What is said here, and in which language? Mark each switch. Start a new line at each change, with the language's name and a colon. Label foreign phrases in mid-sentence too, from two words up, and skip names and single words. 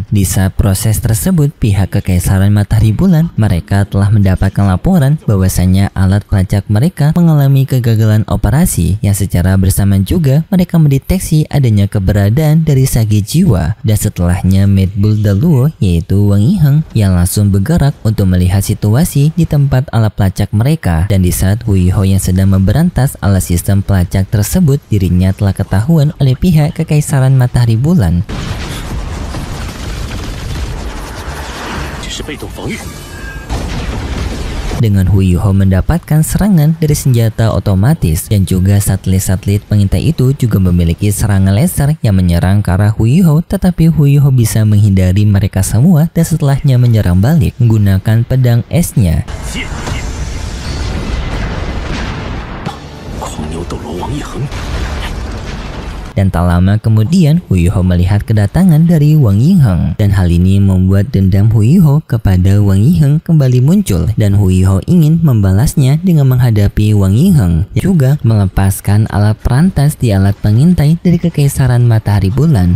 Indonesian: Di saat proses tersebut, pihak Kekaisaran Matahari Bulan mereka telah mendapatkan laporan bahwasanya alat pelacak mereka mengalami kegagalan operasi, yang secara bersamaan juga mereka mendeteksi adanya keberadaan dari Sage Jiwa. Dan setelahnya Mad Bull Daluo, yaitu Wang Yiheng, yang langsung bergerak untuk melihat situasi di tempat alat pelacak mereka. Dan di saat Huiho yang sedang memberantas alat sistem pelacak tersebut, dirinya telah ketahuan oleh pihak Kekaisaran Matahari Bulan.
Chinese: 这是被动防御。
Indonesian: Dengan Huiho mendapatkan serangan dari senjata otomatis, dan juga satelit-satelit pengintai itu juga memiliki serangan laser yang menyerang ke arah Huiho, tetapi Huiho bisa menghindari mereka semua dan setelahnya menyerang balik menggunakan pedang esnya.
Chinese: 狂牛斗罗王一恒。
Indonesian: Dan tak lama kemudian Huiho melihat kedatangan dari Wang Yiheng, dan hal ini membuat dendam Huiho kepada Wang Yiheng kembali muncul, dan Huiho ingin membalasnya dengan menghadapi Wang Yiheng, juga melepaskan alat perantas di alat pengintai dari Kekaisaran Matahari Bulan.